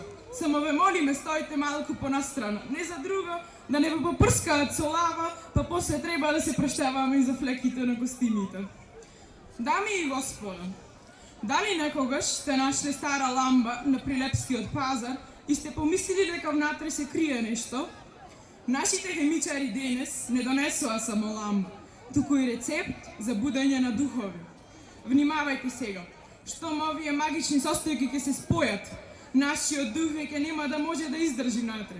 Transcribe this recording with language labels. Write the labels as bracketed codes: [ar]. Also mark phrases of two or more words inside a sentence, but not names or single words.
[mk] Само ве молиме стојите малко понастрана, не за друго, да не би попрскала цолава, па после треба да се праштаваме и за флеките на костимите. Дами и господо, да ли некогаш сте нашли стара ламба на Прилепски од пазар и сте помислили дека внатре се крие нешто? Нашите хемичари денес не донесоа само ламба, туку и рецепт за будење на духови. Внимавајте сега, штом овие магични состојки ќе се спојат, нашиот дух веќе нема да може да издржи натре.